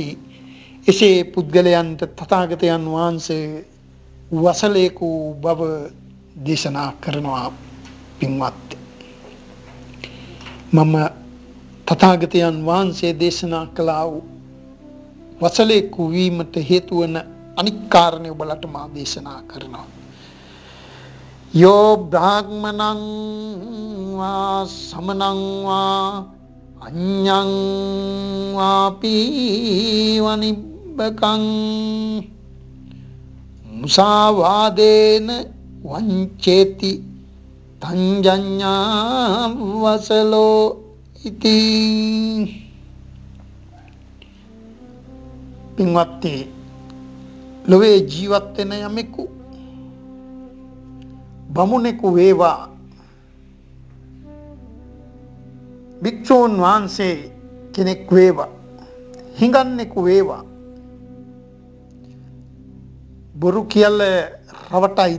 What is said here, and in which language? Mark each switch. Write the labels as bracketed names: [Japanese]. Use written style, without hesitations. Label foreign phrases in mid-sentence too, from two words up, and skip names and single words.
[Sinhala] එසේ පුද්ගලයන්ට තථාගතයන් වහන්සේ වසලේකු බව දේශනා කරනවා. පින්වත්, මම තථාගතයන් වහන්සේ දේශනා කළා වූ වසලේකු වීමට හේතු වන අනික් කාරණේ ඔබලට මා දේශනා කරනවා. [Pali] යෝ බ්‍රාහ්මණං වා සමනං වා අඤ්ඤං වාපි වනිබ්බකං මුසාවාදේන වංචේති තංජඤ්ඤා වසලෝ ඉති. [Sinhala] පින්වත්නි, ලොවේ ජීවත් වෙන යමෙකු බමුණෙකු වේවා, භික්ෂූන් වහන්සේ කෙනෙක් වේවා, හිඟන්නෙකු වේවා, බොරු කියලා රවටයිද?